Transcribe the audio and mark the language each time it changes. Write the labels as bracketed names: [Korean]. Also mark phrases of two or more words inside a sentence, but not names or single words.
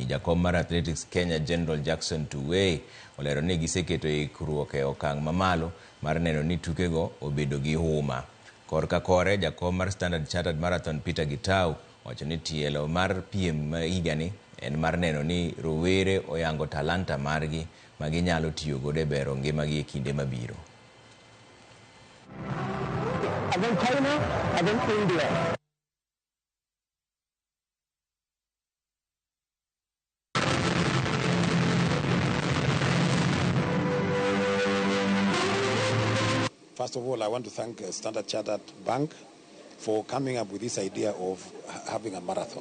[Luo (Kenya and Tanzania)] Jakom mar Athletics Kenya General Jackson Tuwei olero ni giseketo ikruok e okang' mamalo mar neno ni tukego obedo gi huma. Korka kore jakom mar Standard Chartered Marathon Peter Gitau wacho ni tielo mar piem higani en mar neno ni rowere oyango talanta margi maginyalo tiyo godo e bero ngimagi e kinde mabiro. [English] Against China, against India. First of all, I want to thank Standard Chartered Bank for coming up with this idea of having a marathon.